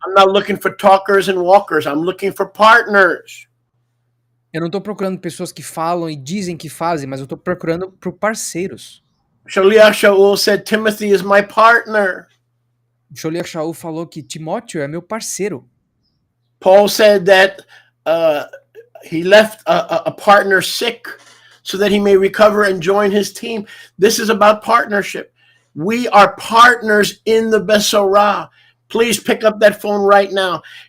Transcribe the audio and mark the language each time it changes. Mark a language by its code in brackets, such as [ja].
[en] I'm not looking for talkers and walkers. I'm looking for partners. [pt] Eu não estou procurando pessoas que falam e dizem que fazem, mas eu estou procurando por parceiros. [en] Shaliach Shaul said, Timothy is my partner. [pt] Shaliach Shaul falou que Timóteo é meu parceiro. [en] Paul said that he left a partner sick so that he may recover and join his team. This is about partnership. We are partners in the Besorah. Please pick up that phone right now.